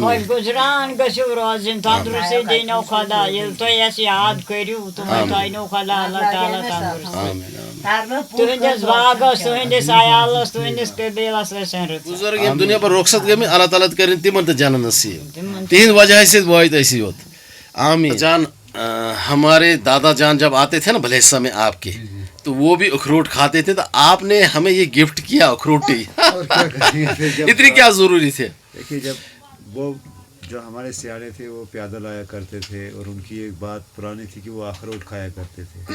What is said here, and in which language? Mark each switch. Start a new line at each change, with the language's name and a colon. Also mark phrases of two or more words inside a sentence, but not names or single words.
Kashmiri: خۄش گُزران گٔژھِو روزٕنۍ, تنٛدرُستی دیٖنو خۄدا, ییٚلہِ تُہۍ اَسہِ یاد کٔرِو تِمَے تھٲینو خۄدا اللہ تعالیٰ تنٛدرُستی. تُہٕنٛدِس باغس, تُہٕنٛدِس عیالس, تُہٕنٛدِس قبیٖلس ٲسِن رٕژ. بُزرگ یِم دُنیا پر رۄخصت گٔمٕتۍ, اللہ تعالیٰ کٔرِنۍ تِمن تہِ جنت نصیٖب. تِہنٛدِ وجہ سۭتۍ وٲتۍ أسۍ یوت. آمیٖن.
Urdu: جان ہمارے دادا جان جب آتے تھے نا بھلیسا میں آپ کے, تو وہ بھی اخروٹ کھاتے تھے, تو آپ نے ہمیں یہ گفٹ کیا اخروٹی. اتنی کیا ضروری تھے. دیکھیے جب وہ جو ہمارے سیاڑے تھے وہ پیدل آیا کرتے تھے, اور ان کی ایک بات پرانی تھی کہ وہ اخروٹ کھایا کرتے تھے.